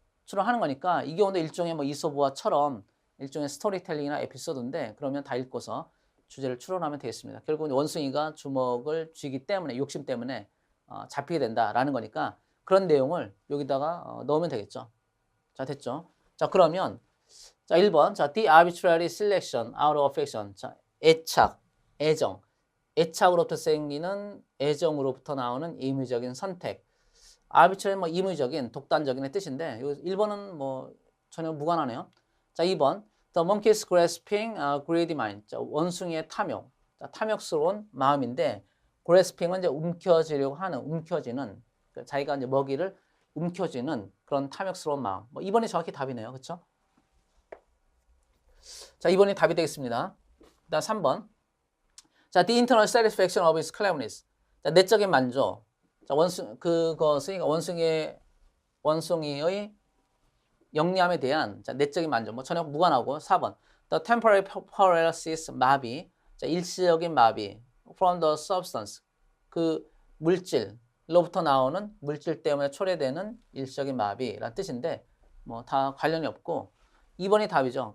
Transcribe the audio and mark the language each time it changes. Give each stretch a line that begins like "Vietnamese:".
Korean: 추론하는 거니까 이 경우도 일종의 뭐 이솝우화처럼 일종의 스토리텔링이나 에피소드인데 그러면 다 읽고서 주제를 추론하면 되겠습니다. 결국은 원숭이가 주먹을 쥐기 때문에 욕심 때문에 잡히게 된다라는 거니까 그런 내용을 여기다가 넣으면 되겠죠. 자, 됐죠? 자, 그러면 자, 1번.
English: 자, the arbitrary selection out of affection.
Korean: 자, 애정. 애착으로부터 생기는 애정으로부터 나오는 임의적인 선택. arbitrary 뭐 임의적인, 독단적인의 뜻인데 1번은 뭐 전혀 무관하네요. 자, 2번.
English: The monkey's grasping greedy mind.
Korean: 자, 원숭이의 탐욕. 자, 탐욕스러운 마음인데 grasping은 이제 움켜쥐는 자기가 이제 먹이를 움켜쥐는 그런 탐욕스러운 마음. 뭐 2번이 정확히 답이네요. 그렇죠? 자, 2번이 답이 되겠습니다. 그다음 3번.
English: 자, the internal satisfaction of his cleverness.
Korean: 자, 내적인 만족. 자, 그것은 원숭이의 영리함에 대한 자, 내적인 만족. 뭐 전혀 무관하고 4번.
English: The temporary paralysis
Korean: 마비. 자, 일시적인 마비.
English: From the substance.
Korean: 그 물질로부터 나오는 물질 때문에 초래되는 일시적인 마비라는 뜻인데 뭐 다 관련이 없고 2번이 답이죠.